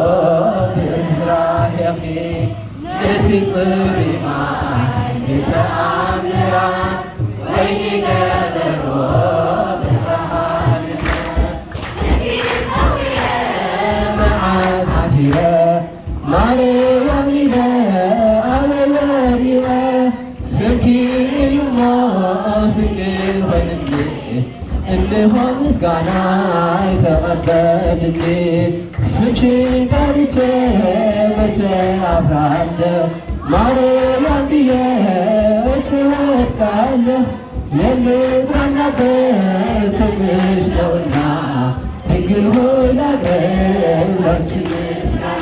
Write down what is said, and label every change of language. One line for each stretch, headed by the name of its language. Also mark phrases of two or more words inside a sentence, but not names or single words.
Tigrinya: ብርህራሄኺ እቲ ጽሩይ ማይ ተኣምራ ወይኒ ገበሮ ብተሃልነ ስንኪ ዘዊየ መዓልታፍየ ማርያም ኢለ አበይ ወዲቐ ስንኪ እሞ ስንኪ ኮይኒ እንሆ ምስጋና
Amharic: ተቐበልኒ ስምሽን ጠርቼ መቼ አፍራለሁ ማርያም ብዬ መቼ ወድቃለሁ የምጽናናበት ስምሽ ነውና ድንግል ሆይ ላቅርብ ላንቺ ምስጋና።